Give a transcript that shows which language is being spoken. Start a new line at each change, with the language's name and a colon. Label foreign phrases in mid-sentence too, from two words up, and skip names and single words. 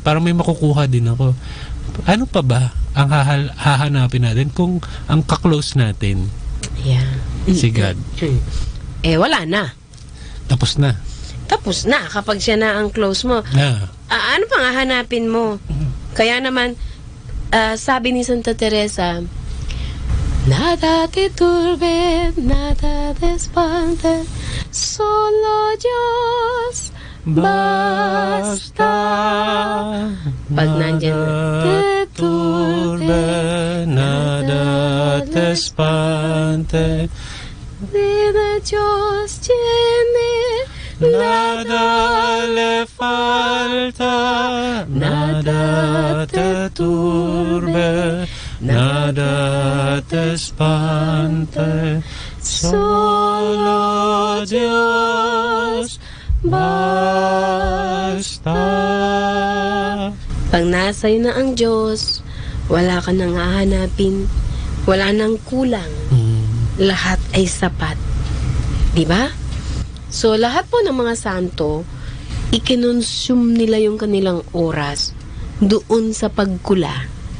Filipino: Parang may makukuha din ako. Ano pa ba ang hahanapin natin kung ang kaklose natin? Si God. Wala na. Tapos na. Kapag siya na ang close mo. Ano pang hahanapin mo? Kaya naman, sabi ni Santa Teresa,
Spanish: nada te turbe, nada te espante, solo Dios basta.
Filipino: Pag nandyan,
Spanish: te turbe, nada te espante, de Dios tiene nada le falta, nada te turbe, nada te espante, solo Dios basta.
Filipino: Pag nasa'yo na ang Diyos, wala ka nang hahanapin, wala nang kulang. Lahat ay sapat. Diba? So, lahat po ng mga santo, ikinonsume nila yung kanilang oras doon sa pagkula.